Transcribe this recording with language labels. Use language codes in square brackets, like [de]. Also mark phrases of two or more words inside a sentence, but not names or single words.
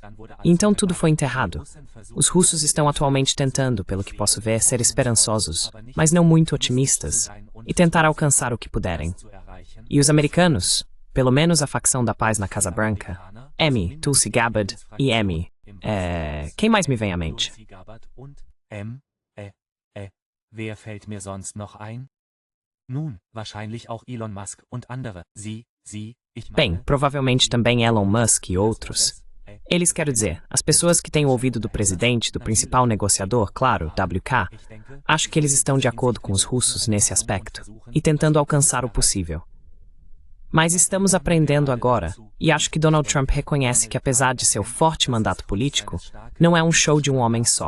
[pt] E então tudo foi enterrado. Os russos estão atualmente tentando, pelo que posso ver, ser esperançosos, mas não muito otimistas, e tentar alcançar o que puderem. E os americanos, pelo menos a facção da paz na Casa Branca, Amy, Tulsi Gabbard e Amy, quem mais me vem à mente? [de] Wer fällt mir sonst noch ein? Nun, wahrscheinlich auch Elon Musk und andere. [pt] Bem, provavelmente também Elon Musk e outros. Eles, quero dizer, as pessoas que têm o ouvido do presidente, do principal negociador, claro, WK, acho que eles estão de acordo com os russos nesse aspecto e tentando alcançar o possível. Mas estamos aprendendo agora, e acho que Donald Trump reconhece que apesar de seu forte mandato político, não é um show de um homem só.